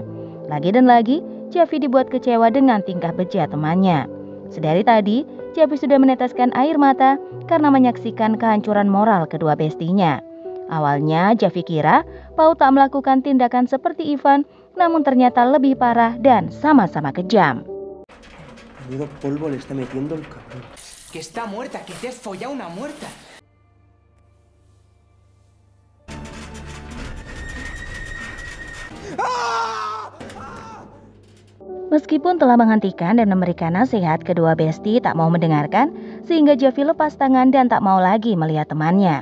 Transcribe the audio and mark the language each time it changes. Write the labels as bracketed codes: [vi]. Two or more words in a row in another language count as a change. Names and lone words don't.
[id] Lagi dan lagi, Javi dibuat kecewa dengan tingkah bejat temannya. Sedari tadi, Javi sudah meneteskan air mata karena menyaksikan kehancuran moral kedua bestinya. Awalnya Javi kira Pau tak melakukan tindakan seperti Ivan, namun ternyata lebih parah dan sama-sama kejam. [es] Menudo polvo le está metiendo el cabrón. Que está muerta, que te has follado una muerta. [id] Meskipun telah menghentikan dan memberikan nasihat, kedua besti tak mau mendengarkan sehingga Javi lepas tangan dan tak mau lagi melihat temannya.